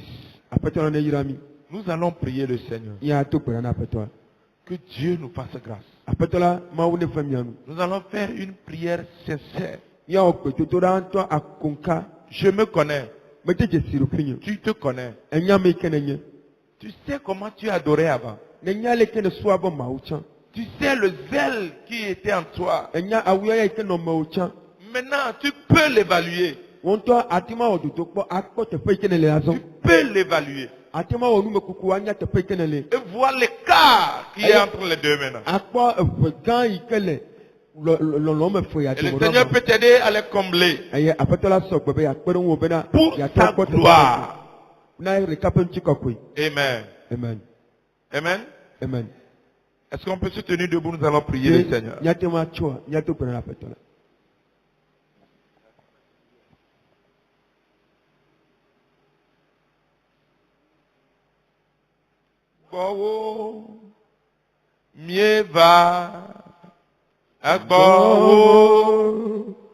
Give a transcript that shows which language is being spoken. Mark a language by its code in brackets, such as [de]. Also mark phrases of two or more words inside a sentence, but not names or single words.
[ee] Aƒetɔ la ne yra mi. [fr] Nous allons prier le Seigneur. [ee] Miato gbe ɖa na aƒetɔ la. [fr] Que Dieu nous fasse grâce. [ee] Aƒetɔ la Mawu ne fe mia nu. [fr] Nous allons faire une prière sincère. [ee] Miawɔ gbedodo ɖa ŋutɔ akonka. [fr] Je me connais. [ee] Mede dzesi ɖokui nye. [fr] Tu te connais. [ee] Enya me ke nenye. [fr] Tu sais comment tu adorais avant. [ee] Nenya le ke ne sua be Mawu tsã. [fr] Tu sais le zèle qui était en toi. [ee] Enya awuya ya yi ke nɔ mewo tsã. [fr] Maintenant, tu peux l'évaluer. [ee] Wo ŋutɔ ate ma wɔ dodo kpɔ akpɔ teƒe yi ke ne le [fr] Tu [ee] azɔ. [fr] peux l'évaluer. [ee] Ate ma wɔ numekuku anya teƒe yi ke ne le. [fr] Et voir l'écart qui est entre les deux maintenant. [ee] Akpɔ eʋe gã yi ke le lɔlɔ me fe ya [fr] Et le [ee] dome [fr] Seigneur [ee] ɖo. [fr] peut t'aider à les combler. [ee] Eye aƒetɔ la sɔ gbe be yakpe ɖe ŋu bena [fr] Pour [ee] yeatrɔ [fr] sa [ee] kpɔ teƒe [fr] gloire. [ee] na ɖeka ƒe ŋuti kɔkɔe. Amen. Amen. Amen. Amen. [fr] Est-ce qu'on peut se tenir debout? Nous allons prier le Seigneur. [ee] Miate ma tsoa miato gbe ɖa na aƒetɔ la. Gbɔwo, mieva, agbɔwo,